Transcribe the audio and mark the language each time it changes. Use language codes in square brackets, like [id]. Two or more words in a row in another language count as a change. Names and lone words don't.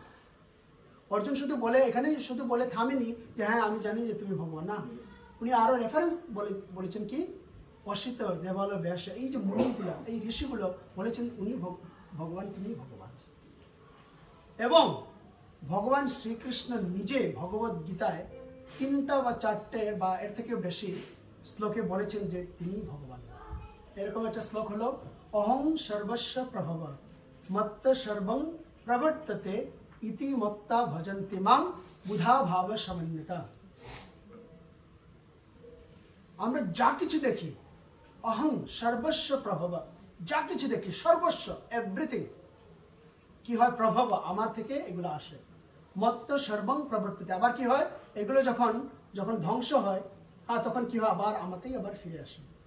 [bn] অর্জুন শুধু বলে, এখানেই শুধু বলে থামেনি যে হ্যাঁ আমি জানি যে তুমি ভগবান, না, উনি আরো রেফারেন্স বলেছেন কি, অসিত দেবালো ব্যাস, এই যে মুনিগুলো, এই ঋষিগুলো বলেছেন উনি ভগবান, তুমি ভগবান। এবং ভগবান শ্রীকৃষ্ণ নিজে ভগবদ গীতায় 3টা বা 4টে বা এর থেকেও বেশি শ্লোকে বলেছেন যে তিনি ভগবান। এরকম একটা শ্লোক হলো, [sa] অহং সর্বস্ব প্রভব মত্ত সর্বং প্রবর্ততে ইতি মত্তা ভজন্তি মাং বুধা ভাব সমন্বিতা। [bn] আমরা যা কিছু দেখি, [sa] অহং সর্বস্ব প্রভব, [bn] যা কিছু দেখি সর্বস্ব, এভরিথিং কি হয়, প্রভব, আমার থেকে এগুলো আসে, [sa] মত্ত সর্বং প্রবর্ততে, [bn] আবার কি হয়, এগুলো যখন যখন ধ্বংস হয়, হ্যাঁ তখন কি হয়, আবার আমাতেই আবার ফিরে আসে।